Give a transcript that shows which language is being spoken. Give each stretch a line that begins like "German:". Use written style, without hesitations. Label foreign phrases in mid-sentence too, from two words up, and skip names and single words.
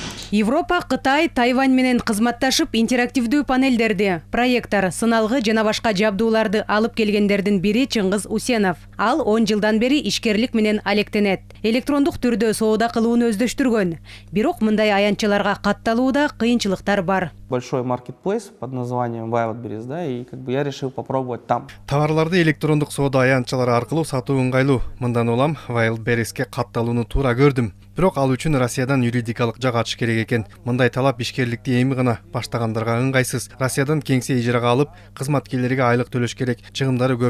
Kyrgyz: Европа, Кытай, Тайвань менен кызматташып интерактивдүү панелдерди, проекттор, сыналгы жана башка жабдууларды алып келгендердин бири Чыңгыз Усенов. Ал 10 жылдан бери ишкерлик менен алектенет. Электрондук түрдө соода кылууну өздөштүргөн. Бирок мындай аянтчаларга катталууда кыйынчылыктар бар.
Russian: Большой маркетплейс под названием Wildberries, да, и я решил попробовать там.
Kyrgyz: Товарларды электрондук соода аянтчалары аркылуу сатуу ыңгайлуу. Мындан улам Wildberriesке катталууну туура көрдүм. Бирок ал үчүн Россиядан юридикалык жак ачыш керек экен. Мындай талап ишкерликти эми гана баштагандарга ыңгайсыз. Россиядан кеңсе ижарага алып, кызматкерлерге айлык төлөш керек, чыгымдары көп.